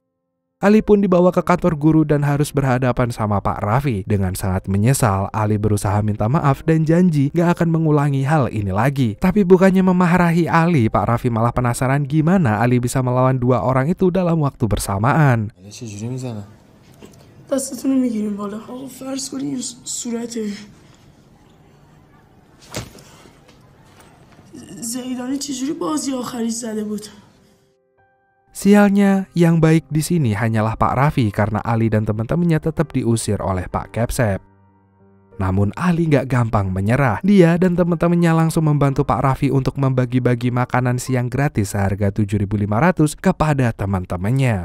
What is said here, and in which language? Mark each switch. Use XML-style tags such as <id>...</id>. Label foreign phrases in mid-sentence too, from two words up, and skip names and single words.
<id>Ali pun dibawa ke kantor guru dan harus berhadapan sama Pak Raffi. Dengan sangat menyesal, Ali berusaha minta maaf dan janji gak akan mengulangi hal ini lagi. Tapi bukannya memarahi Ali, Pak Raffi malah penasaran gimana Ali bisa melawan 2 orang itu dalam waktu bersamaan.</id> <fa>دستتون رو میگیریم بالا آقا فرض کنی این صورت زیدانی چجوری بازی آخری زده بود.</fa> <id>Sialnya, yang baik di sini hanyalah Pak Raffi karena Ali dan teman-temannya tetap diusir oleh Pak Kepsep. Namun Ali gak gampang menyerah. Dia dan teman-temannya langsung membantu Pak Raffi untuk membagi-bagi makanan siang gratis seharga 7.500 kepada teman-temannya.</id>